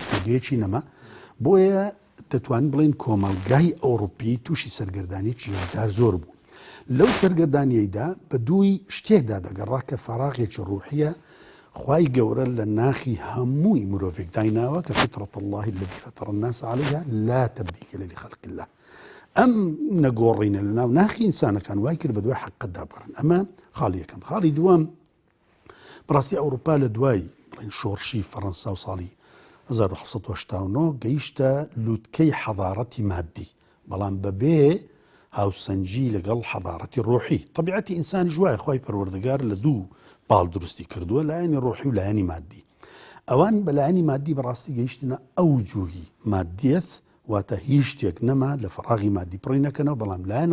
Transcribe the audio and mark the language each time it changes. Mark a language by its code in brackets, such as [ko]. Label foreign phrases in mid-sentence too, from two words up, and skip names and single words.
[ckb] پێگەیەکی نەما بۆیە دەتوانین بڵین کۆمەلگای ئەوروپی تووشی سەرگەردانیی هزار زۆر بوو لەو سەرگەردانیەیدا بە دووی شتێکدا دەگەڕا کە فەراغێکی ڕوحیە خوای گەورە لە ناخی هەمووی مرۆڤێک دایناوە کە [ar] فطرة الله التي فطر الناس عليها لا تبديل لخلق الله [ckb] ئەم نەگۆڕینە لە ناو ناخی ئینسانەکان وای کرد بە دوای حەقەتدا بڕن ئەمە خاڵی یەکەم خاڵی دووەم بەڕاستی ئەوروپا لە دوای شۆڕشی فەڕەنسا و ساڵی 1970 گەیشتە لووتکەی حەضارەتی مادی بەڵام بەبێ هاوسەنجی لەگەڵ حەضارەتی ڕۆحی طبیعەتی ئینسانی ژوای خۆی پەروەردگار لە دوو باڵ دروستی کردووە لایەنی ڕۆحی و لایەنی مادی ئەوان بە لایەنی مادی بەڕاستی گەیشتنە ئەو جوهی مادیەت واتە هیچ شتێک نەما لە فەراغی مادی پڕی نەکەنەوە بەڵام لایەنە